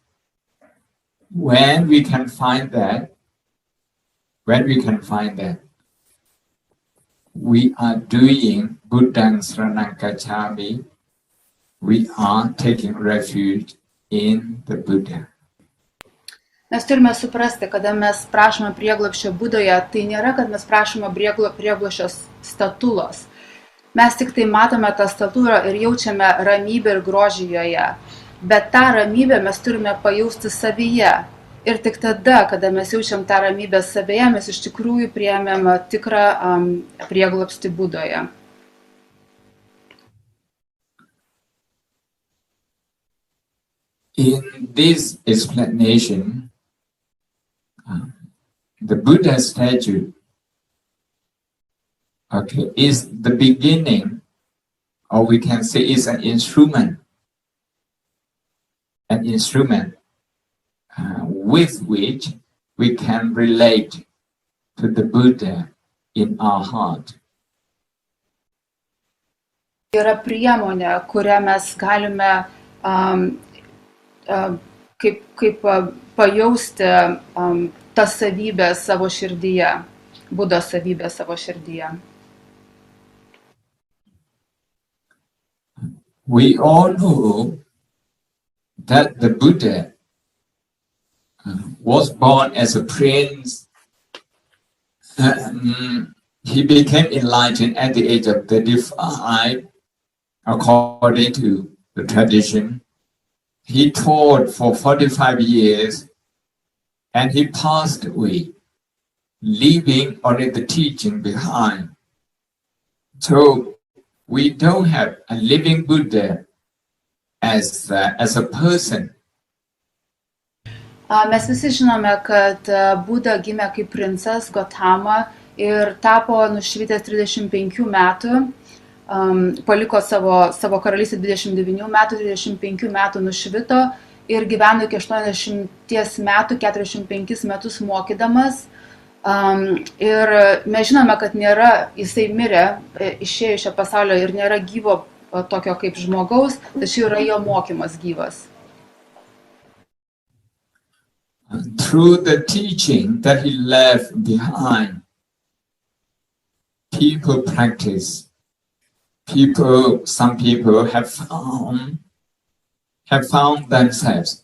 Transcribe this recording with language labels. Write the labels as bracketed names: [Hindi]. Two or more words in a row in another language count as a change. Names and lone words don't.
[English] When we can find that, we are doing [Pali] Buddhang Saranang Gacchami. [English] We are taking refuge in the Buddha. [Lithuanian] Mes turime suprasti, kada mes prašome prieglobsčio Budoje, tai nėra, kad mes prašome prieglobsčio statulos. Mes tik tai matome tą statulą ir jaučiame ramybę ir grožį joje. Bet tą ramybę mes turime pajausti savyje. Ir tik tada, kada mes jaučiam tą ramybę savyje, mes iš tikrųjų priėmėm tikrą prieglobstį Budoje. [English] In this explanation, the Buddha statue, okay, is the beginning, or we can say is an instrument with which we can relate to the Buddha in our heart. [Lithuanian] Yra priemonė, kurią mes galime kaip pajausti tas savybės savo širdyje, Budos savybės savo širdyje. [English] We all know that the Buddha was born as a prince. He became enlightened at the age of 35, according to the tradition. He taught for 45 years and he passed away, leaving only the teaching behind. So we don't have a living Buddha as a person. [Lithuanian] Mes visi žinome, kad Buda gimė kaip princas Gotama ir tapo nušvitęs 35 metų, paliko savo karalystę 29 metų, 35 metų nušvito ir gyveno iki 80 metų, 45 metus mokydamas. Ir mes žinome, kad nėra, jisai mirė, išėjo iš šio pasaulio ir nėra gyvo tokio kaip žmogaus, tačiau yra jo mokymas gyvas. [English] Through the teaching that he left behind, people practice. Some people have found themselves.